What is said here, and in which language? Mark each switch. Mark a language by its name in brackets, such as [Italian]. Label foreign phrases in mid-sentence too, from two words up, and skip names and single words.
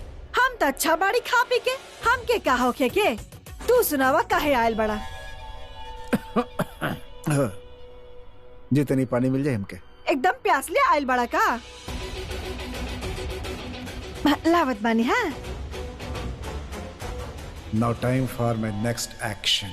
[Bhojpuri] हम तो अच्छा बाड़ी खा पी के, हम के का होके के। तू सुनावा काहे आयल बड़ा? जी तनी पानी मिल जाए हमके। एकदम प्यास ले आयल बड़ा का? लावत बानी। हाँ, [English] Now time for my next action.